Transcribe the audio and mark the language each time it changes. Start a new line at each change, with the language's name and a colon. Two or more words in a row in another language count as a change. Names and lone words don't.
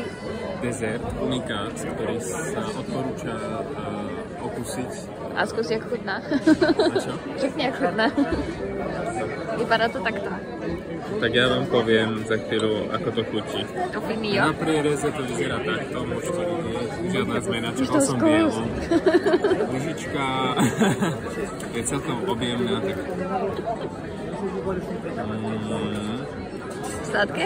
Czech: dezert, unikát, který se odporučá okusit. A zkus, jak chutná. Řekni, jak chutná. Vypadá to takto. Tak já vám povím za chvíli,
Slovak: ako to chutí.
Czech: To fíný, jo? Na
Slovak: priereze to vyzerá takto, môžete vidieť. Žiadna zmena, čakal som bielu. Lyžička je celkom objemná, tak... Sladké?